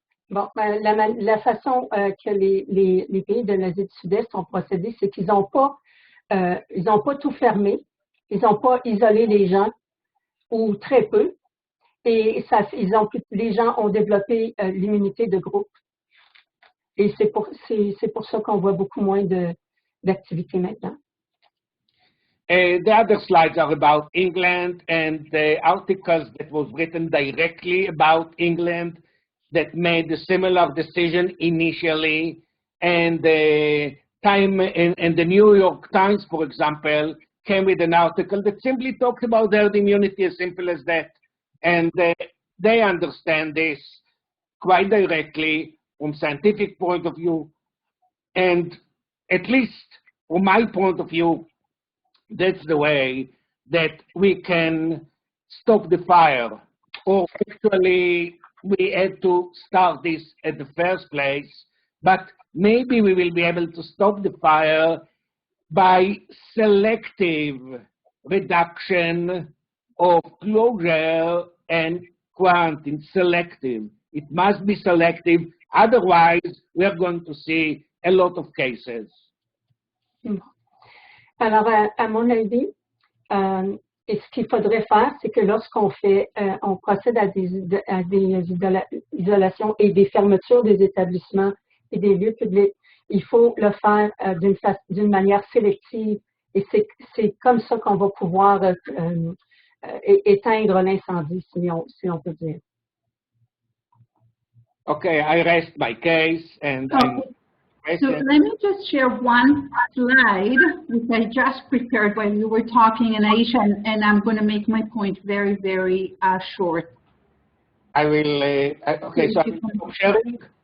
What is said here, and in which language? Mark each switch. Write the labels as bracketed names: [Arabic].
[French] Bon, la façon que les pays de l'Asie du Sud-Est ont procédé, c'est qu'ils n'ont pas tout fermé, ils n'ont pas isolé les gens, ou très peu, et les gens ont développé l'immunité de groupe. Et c'est pour ça qu'on voit beaucoup moins d'activités maintenant. [English] The other slides are about England and the articles that was written directly about England that made a similar decision initially, and the Time and the New York Times, for example, came with an article that simply talked about herd immunity, as simple as that, and they understand this quite directly from scientific point of view, and at least from my point of view, that's the way that we can stop the fire. Or actually, we had to start this at the first place, but maybe we will be able to stop the fire by selective reduction of closure and quarantine. Selective. It must be selective, otherwise we are going to see a lot of cases. [French] Alors, à mon avis, et ce qu'il faudrait faire, c'est que lorsqu'on on procède à des isolations et des fermetures des établissements et des lieux publics, il faut le faire d'une manière sélective. Et c'est comme ça qu'on va pouvoir éteindre l'incendie, si on peut dire. [English] Okay, I rest my case and So let me just share one slide which I just prepared when you were talking in Asia, and I'm going to make my point very, very short. I will, okay, so I'm sharing.